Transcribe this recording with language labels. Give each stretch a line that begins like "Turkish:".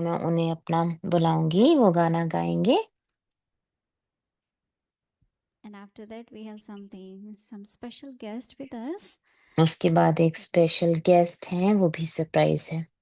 Hindi: मैं उन्हें अपना बुलाऊंगी, वो गाना गाएंगे।
English: And after that we have some special guest with us.
Hindi: उसके बाद एक स्पेशल गेस्ट हैं, वो भी सरप्राइज है।